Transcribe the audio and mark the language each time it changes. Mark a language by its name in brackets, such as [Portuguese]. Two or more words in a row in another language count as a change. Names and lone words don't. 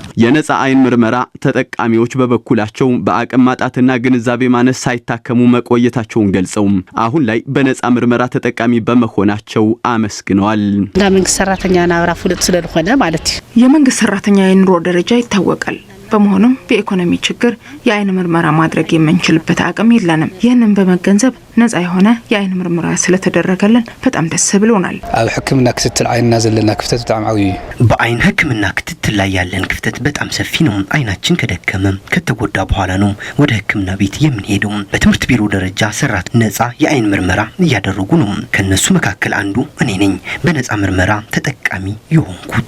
[Amharic] የነፃ አይን ምርመራ ተጠቃሚዎች በበኩላቸው በአቅም ማጣትና ግንዛቤ ማነስ ሳይታከሙ መቆየታቸውን ገልጸው አሁን ላይ በነፃ ምርመራ ተጠቃሚ በመሆናቸው አመስግነዋል። [Tigrinya] መንግስት ሰራተኛ ናብራ ፍልጥ [Amharic] ስለሆነ ማለት የመንግስት ሰራተኛ የኑሮ ደረጃ ይታወቃል። በመሆኑም በኢኮኖሚ ችግር የአይን ምርመራ ማድረግ የምንችልበት አቅም የለንም። ይህንን በመገንዘብ ነፃ የሆነ የአይን ምርመራ ስለተደረገልን በጣም ደስ ብሎናል። [Tigrinya] ኣብ ሕክምና ክትትል አይንና ዘለና ክፍተት በጣም ዓብይ [Amharic] በአይን ሕክምና ክትትል ላይ ያለን ክፍተት በጣም ሰፊ ነው። አይናችን ከደከመ ከተጎዳ በኋላ ነው ወደ ሕክምና ቤት የምንሄደው። በትምህርት ቢሮ ደረጃ ሰራት ነፃ የአይን ምርመራ እያደረጉ ነው። ከነሱ መካከል አንዱ እኔ ነኝ በነፃ ምርመራ ተጠቃሚ የሆንኩት።